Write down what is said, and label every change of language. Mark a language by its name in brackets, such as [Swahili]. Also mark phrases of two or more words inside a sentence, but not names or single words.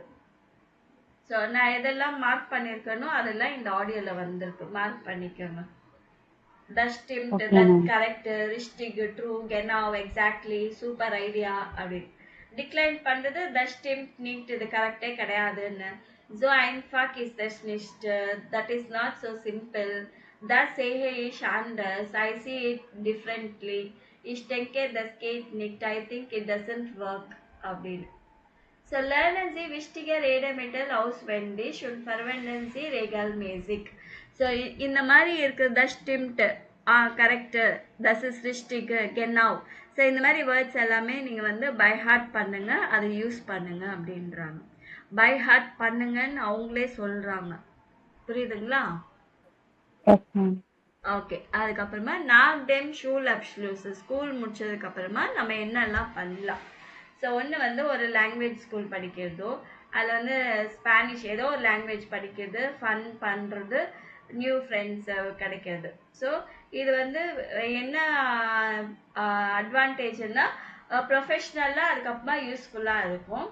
[Tamil] ஸோ நான் எதெல்லாம் மார்க் பண்ணியிருக்கேனோ அதெல்லாம் இந்த ஆடியோவில் வந்திருக்கு, மார்க் பண்ணிக்கோங்க. [German] das stimmt, das korrekt, richtig, true, genau, [English] exactly, super idea [German] அப்படின்னு. [Tamil] டிக்ளைன் பண்ணுறது [German] das stimmt nicht, [Tamil] இது கரெக்டே கிடையாதுன்னு. [German] So einfach ist das nicht, [English] that is not so simple, [German] das sehe ich anders, [English] I see it differently, [German] ich denke das geht nicht, [English] I think it doesn't work அப்படின்னு. [German] So lernen Sie wichtige Redewendungen auswendig und verwenden Sie regelmäßig. So [Tamil] இந்த மாதிரி இருக்குது [German] das stimmt, கரெக்ட், das ist richtig, genau. [Tamil] ஸோ இந்த மாதிரி வேர்ட்ஸ் எல்லாமே நீங்கள் வந்து [English] by heart [Tamil] பண்ணுங்க, அதை யூஸ் பண்ணுங்க அப்படின்றாங்க. [English] by heart [Tamil] பண்ணுங்கன்னு அவங்களே சொல்றாங்க. புரியுதுங்களா? ஓகே. [German] அதுக்கப்புறமா nach dem Schulabschluss, [Tamil] ஸ்கூல் முடிச்சதுக்கு அப்புறமா நம்ம என்னெல்லாம் பண்ணலாம்? ஸோ ஒன்று வந்து ஒரு [English] language school [Tamil] படிக்கிறதோ, அதில் வந்து ஸ்பானிஷ் ஏதோ ஒரு லாங்குவேஜ் படிக்கிறது, ஃபன் பண்ணுறது, [English] new friends [Tamil] கிடைக்கிறது. ஸோ இது வந்து என்ன அட்வான்டேஜ்னா ப்ரொஃபஷ்னலாக அதுக்கப்புறமா யூஸ்ஃபுல்லாக இருக்கும்.